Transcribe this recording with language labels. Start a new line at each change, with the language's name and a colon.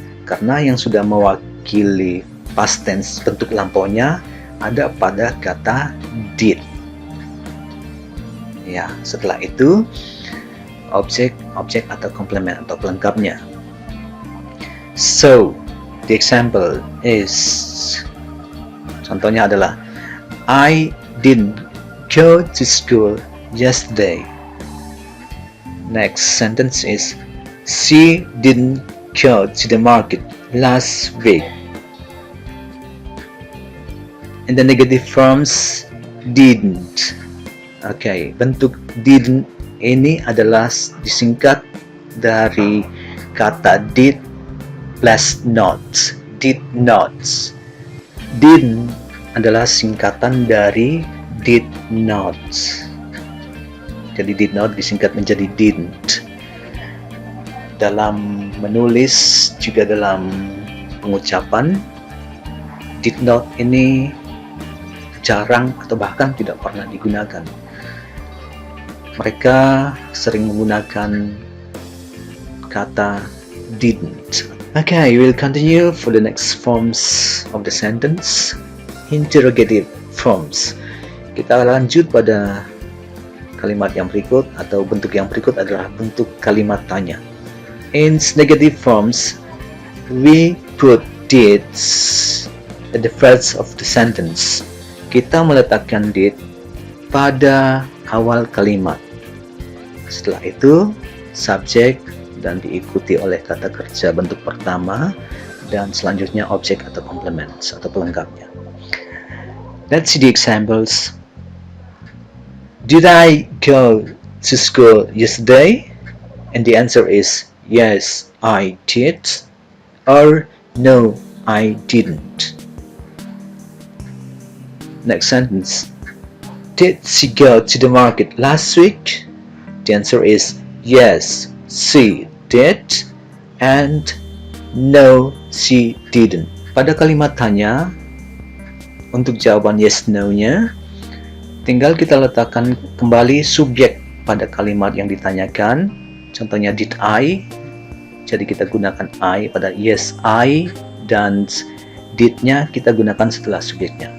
Indonesian: Karena yang sudah mewakili past tense bentuk lampaunya ada pada kata did. Ya, setelah itu objek atau komplement atau pelengkapnya.
English: So, the example is,
Indonesian: contohnya adalah,
English: I didn't go to school yesterday. Next sentence is, she didn't go to the market last week. In the negative forms, didn't.
Indonesian: Okay, bentuk didn't ini adalah disingkat dari kata did plus not. Did not. Didn't adalah singkatan dari did not. Jadi did not disingkat menjadi didn't. Dalam menulis juga dalam pengucapan, did not ini jarang atau bahkan tidak pernah digunakan. Mereka sering menggunakan kata didn't.
English: Okay, we'll continue for the next forms of the sentence. Interrogative forms.
Indonesian: Kita lanjut pada kalimat yang berikut atau bentuk yang berikut adalah bentuk kalimat tanya.
English: In negative forms, we put did at the first of the sentence.
Indonesian: Kita meletakkan did pada awal kalimat. Setelah itu, subjek dan diikuti oleh kata kerja bentuk pertama dan selanjutnya objek atau komplement atau pelengkapnya.
English: Let's see the examples. Did I go to school yesterday? And the answer is yes, I did, or no, I didn't. Next sentence. Did she go to the market last week? The answer is yes, she did, and no, she didn't.
Indonesian: Pada kalimat tanya, untuk jawaban yes no-nya, tinggal kita letakkan kembali subjek pada kalimat yang ditanyakan. Contohnya did I, jadi kita gunakan I pada yes I, dan did-nya kita gunakan setelah subjeknya.